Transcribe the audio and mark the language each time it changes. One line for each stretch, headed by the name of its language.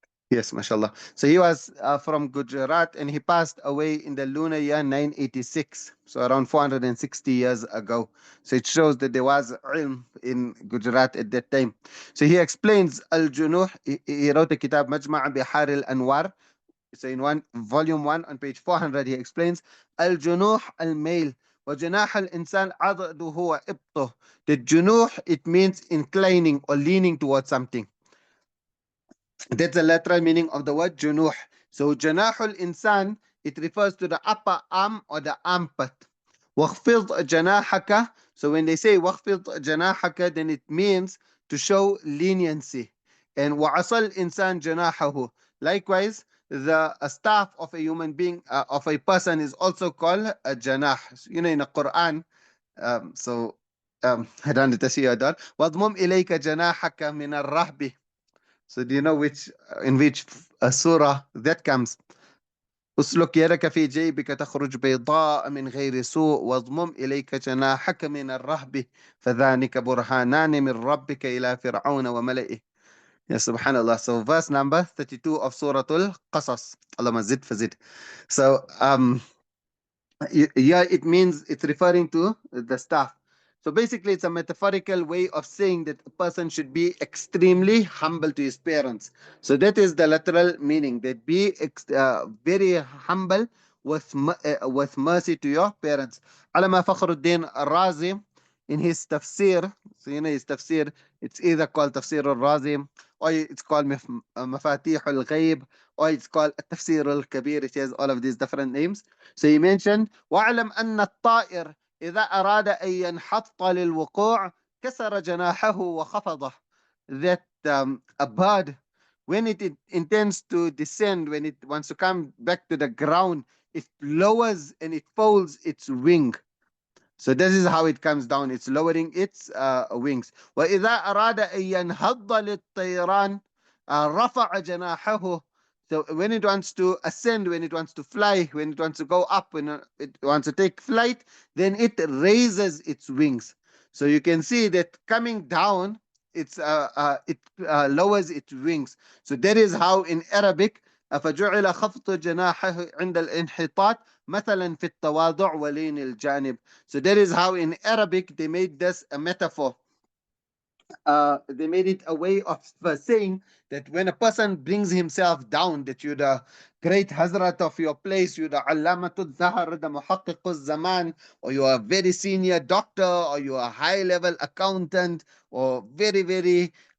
English: Yes, mashallah. So he was from Gujarat, and he passed away in the lunar year 986, so around 460 years ago. So it shows that there was ilm in Gujarat at that time. So he explains Al-Junuh. He wrote a kitab Majma' Bihar al-Anwar. So in volume 1 on page 400, he explains Al-Junuh al-Mail
Arabic: وجناح الإنسان عضده هو إبطه.
English: The جنوح, it means inclining or leaning towards something. That's the literal meaning of the word junuh. So janahul insan, it refers to the upper arm or the armpit.
Arabic: وَخْفِضْ جَنَاحَكَ.
English: So when they say
Arabic: وَخْفِضْ جَنَاحَكَ,
English: then it means to show leniency.
Arabic: And وَعَصَى الْإِنسَانِ جَنَاحَهُ.
English: Likewise, the staff of a human being, of a person, is also called a janah. So, in the Quran, I don't need to see your dot.
Arabic: وَضْمُمْ إِلَيْكَ جَنَاحَكَ مِنَ الرَّهْبِ.
English: So do you know in which surah that comes?
Arabic: أسلك يدك في جيبك تخرج بيضاء من غير سوء واضمم إليك جناحك من الرهب فذلك برهانان من ربك إلى فرعون وملئه.
English: Ya subhanallah. So verse number 32 of Surah Al-Qasas. Allah zid fazid. So yeah, it means it's referring to the staff. So basically, it's a metaphorical way of saying that a person should be extremely humble to his parents. So that is the literal meaning, that be very humble with mercy to your parents. Allama Fakhruddin Razi, in his tafsir, so his tafsir, it's either called Tafsir al-Razi, or it's called Mafatih al-Ghayb, or it's called Tafsir al-Kabir. It has all of these different names. So he mentioned,
Arabic: وَاعْلَمْ أَنَّ الطَّائِرَ إذا أراد أن ينحط للوقوع كسر جناحه وخفضه.
English: That a bird, when it intends to descend, when it wants to come back to the ground, it lowers and it folds its wing. So this is how it comes down. It's lowering its wings.
Arabic: وإذا أراد أن ينهض للطيران رفع جناحه.
English: So when it wants to ascend, when it wants to fly, when it wants to go up, when it wants to take flight, then it raises its wings. So you can see that coming down, it lowers its wings. So that is how in Arabic,
Arabic: فجعل خفض جناحه عند الانحطاط مثلا في التواضع ولين الجانب.
English: So that is how in Arabic they made this a metaphor. They made it a way of saying that when a person brings himself down, that you're the great Hazrat of your place, you're the Allamatul Zahar, the Muhaqqiqul Zaman, or you're a very senior doctor, or you're a high level accountant, or very, very